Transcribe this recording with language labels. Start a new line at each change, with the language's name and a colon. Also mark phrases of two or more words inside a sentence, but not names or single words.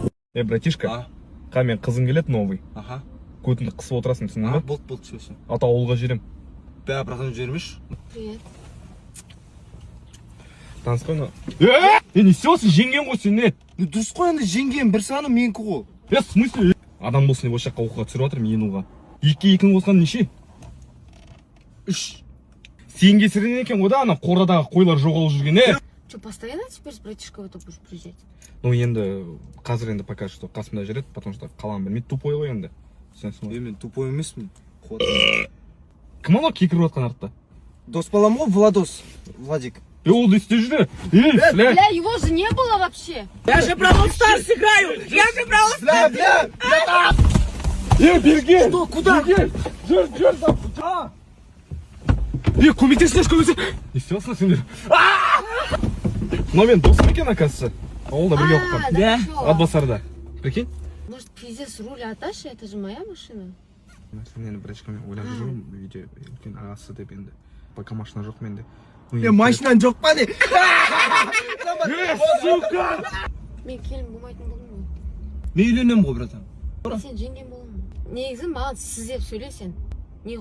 Kazakh: Братишка, қа мен қызым келеді новый. Аха. Көтінді қысып отырасың, түсіндің ба? Болды, сөзсің. Ата ауылға жүрем. Бәрі братан жүрмеш. Привет. Таныс қой, не несесің, жеңген ғой сен, не? Дұрыс қой, енді жеңген бір саны менікі ғой.
Russian: В смысле?
Kazakh: Адам болсын деп осы жаққа оқуға түсіріп жатыр, мен уға. 2-2-ні қосқан неше? 3. Сен кесірінен екен ғой да, ана қорадағы қойлар жоғалып жүрген,
Russian: Что, постоянно теперь с братишкой в это будешь приезжать?
Kazakh: Ну енді қазір енді
Russian: пока что
Kazakh: қасымда жүреді,
Russian: потому что
Kazakh: қалам білмейді, тупой ғой енді. Мен тупой емеспін. Кім анау кекіріп жатқан артта? Дос балам ғой, Владос. Владик. Ол да істе жүрді.
Russian: Бля! Бля, его же не было вообще. Я же Бравл Старс играю! Я же Бравл Старс! Бля!
Kazakh: Берген!
Russian: Что, куда?
Kazakh: Жүр! Көмектесіңдер, көмектесіңдер! Не істеватсыңдар сендер? Мынау мен досым екен, оказывается. Ауылда бірге оқыған. Да? Атбасарда. Прикинь?
Russian: Может, пиздец, руль Аташи? Это же моя машина.
Kazakh: Мен енді біріншімен ойлап жүрмін, үйде үлкен ағасы деп енді. Пока машина жоқ менде. Машинаң жоқ па не? Сука! Мен келін болмайтын болдым ғой. Мен үйленемін ғой, братан. Сен жеңген болдың. Негізі маған сіз деп сөйле сен.